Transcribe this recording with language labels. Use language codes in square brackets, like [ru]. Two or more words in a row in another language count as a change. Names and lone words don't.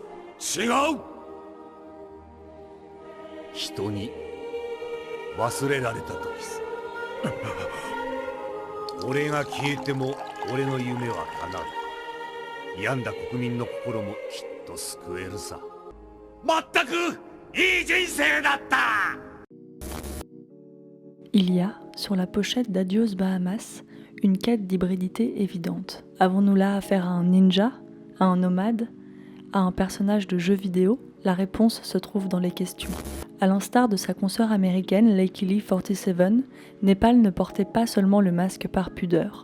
[ja] 人に忘れられた時さ。俺が消えても俺の夢は叶う。病んだ国民の心もきっと救えるさ。まったくいい人生だった。 [fr] Il y a, sur la pochette d'Adios Bahamas, une quête d'hybridité évidente. Avons-nous là affaire à un ninja, à un nomade, à un personnage de jeu vidéo? La réponse se trouve dans les questions. À l'instar de sa consoeur américaine Lakely 47, Népal ne portait pas seulement le masque par pudeur.